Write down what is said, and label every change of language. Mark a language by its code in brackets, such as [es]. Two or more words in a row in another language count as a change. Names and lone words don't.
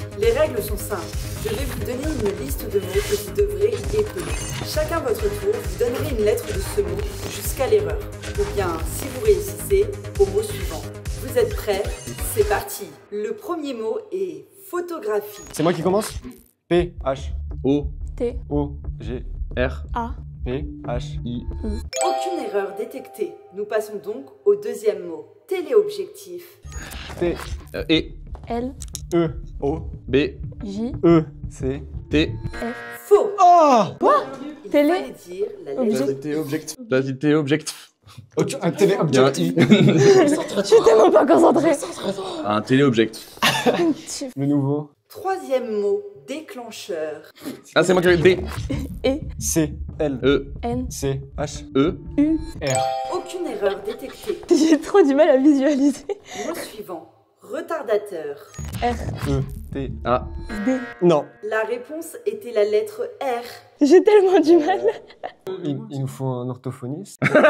[fr] Les règles sont simples. Je vais vous donner une liste de mots que vous devrez épeler. Chacun votre tour, vous donnerez une lettre de ce mot jusqu'à l'erreur. Ou bien, si vous réussissez, au mot suivant. Vous êtes prêts? C'est parti. Le premier mot est photographie. C'est moi qui commence. P, H, O, T, O, G, R, A, P, H, I. Aucune erreur détectée. Nous passons donc au deuxième mot. Téléobjectif. T, E, L, E, O, B, J, E. C, T. Faux. Oh! Il Télé. fallait dire la lettre Téléobjectif. Vas-y, téléobjectif. Un téléobjectif. Je suis tellement pas concentrée. Un téléobjectif. Le nouveau. Troisième mot, déclencheur. Ah, c'est moi qui ai B, E, C, L, E, N, C, H, E, U. R. Aucune erreur détectée. J'ai trop du mal à visualiser. Mot suivant, retardateur. R, E. T, A. D. Non. La réponse était la lettre R. J'ai tellement du mal. Il nous faut un orthophoniste.